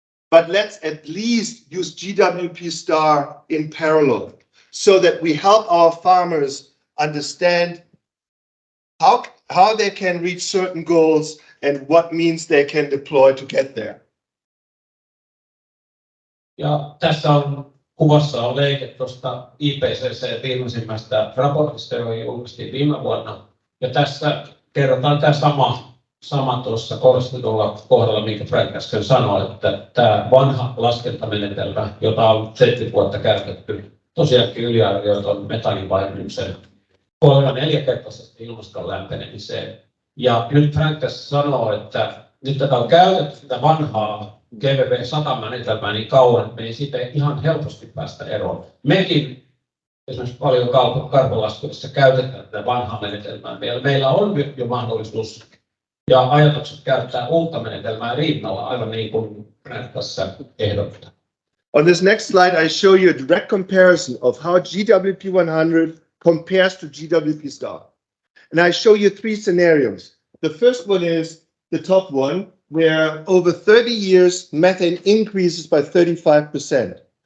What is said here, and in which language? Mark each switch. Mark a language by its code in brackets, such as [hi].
[en] but let's at least use GWP star in parallel so that we help our farmers understand how they can reach certain goals and what means they can deploy to get there. [fi] Ja tässä on kuvassa on leike tuosta IPCC viimeisimmästä raportista, joka julkaistiin viime vuonna. Ja tässä kerrotaan tämä sama tuossa korostetulla kohdalla, minkä Frank äsken sanoi, että tämä vanha laskentamenetelmä, jota on 70 vuotta käytetty, tosiaankin yliarvioi tuon metaanin vaikutuksen 3-4-kertaisesti ilmaston lämpenemiseen. Ja nyt Frank tässä sanoo, että nyt tätä on käytetty sitä vanhaa GVP-100-menetelmää niin kauan, että me ei siitä ihan helposti päästä eroon. Mekin esimerkiksi paljon karbonlaskuissa käytetään tätä vanhaa menetelmää. Meillä on jo mahdollisuus ja ajatukset käyttää uutta menetelmää rinnalla, aivan niin kuin Frank tässä ehdottaa. [en] On this next slide, I show you a direct comparison of how GWP 100 compares to GWP star. And I show you 3 scenarios. The first one is the top one, where over 30 years, methane increases by 35%.